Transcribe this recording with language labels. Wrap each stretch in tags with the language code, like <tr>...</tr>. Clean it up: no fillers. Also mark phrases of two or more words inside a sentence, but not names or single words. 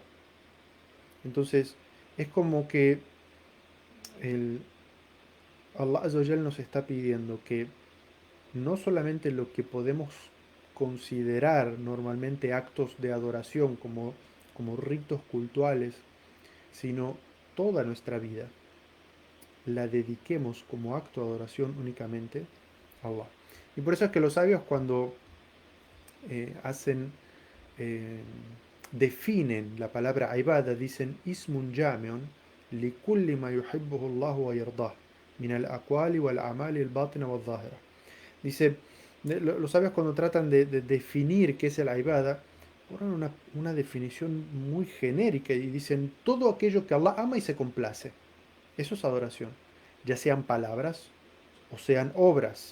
<es>Entonces, es como que el,</es> <ar>الله عز وجل</ar> <es>nos está pidiendo que no solamente lo que podemos considerar normalmente actos de adoración como ritos cultuales, sino toda nuestra vida la dediquemos como acto de adoración únicamente a Allah. Y por eso es que los sabios, cuando hacen, eh, definen la palabra ibada, dicen:</es> <ar>اسم جامع لكل ما يحبه الله ويرضاه من الأقوال والأعمال الباطنة والظاهرة.</ar> <es>Dice, los sabios, cuando tratan de definir qué es la ibada, ponen una definición muy genérica y dicen todo aquello que Allah ama y se complace. Eso es adoración, ya sean palabras o sean obras.</es>